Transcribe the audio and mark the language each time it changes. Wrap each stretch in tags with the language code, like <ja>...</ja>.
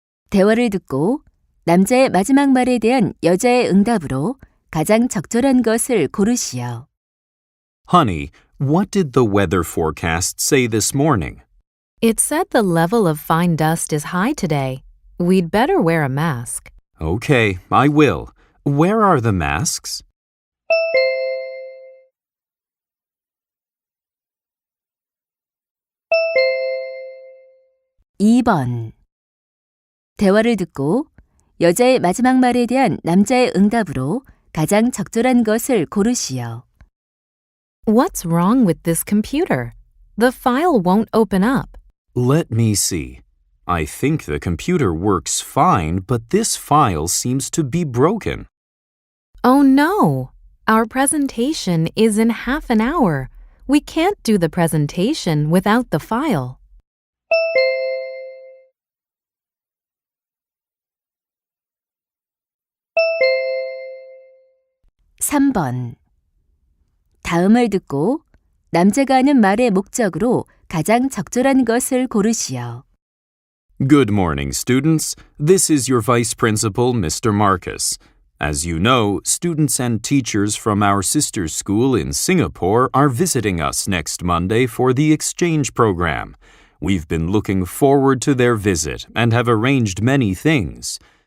<ko>대화를 듣고 남자의 마지막 말에 대한 여자의 응답으로 가장 적절한 것을 고르시오.</ko> <en>Honey, what did the weather forecast say this morning? It said the level of fine dust is high today. We'd better wear a mask. Okay, I will. Where are the masks?</en> <ko>2번. 대화를 듣고 여자의 마지막 말에 대한 남자의 응답으로 가장 적절한 것을 고르시오.</ko> <en>What's wrong with this computer? The file won't open up. Let me see. I think the computer works fine, but this file seems to be broken. Oh no! Our presentation is in half an hour. We can't do the presentation without the file.</en> <ko>3번. 다음을 듣고 남자가 하는 말의 목적으로 가장 적절한 것을 고르시오.</ko> <en>Good morning, students. This is your Vice Principal, Mr. Marcus. As you know, students and teachers from our sister school in Singapore are visiting us next Monday for the exchange program. We've been looking forward to their visit and have arranged many things.</en>